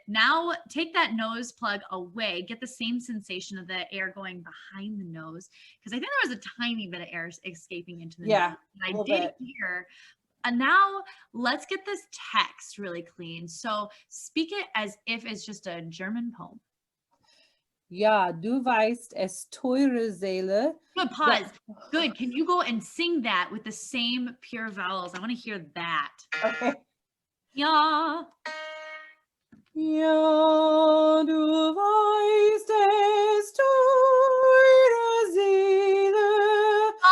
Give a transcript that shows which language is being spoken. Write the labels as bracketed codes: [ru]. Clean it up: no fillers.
[en] Now take that nose plug away. Get the same sensation of the air going behind the nose, because I think there was a tiny bit of air escaping into the nose. And I did hear. And now let's get this text really clean. So speak it as if it's just a German poem. [de] Ja, du weißt es, teure Seele. [en] Good, pause. Good. Can you go and sing that with the same pure vowels? I want to hear that. Okay. [de] Ja. Ja, du weißt es, teure Seele.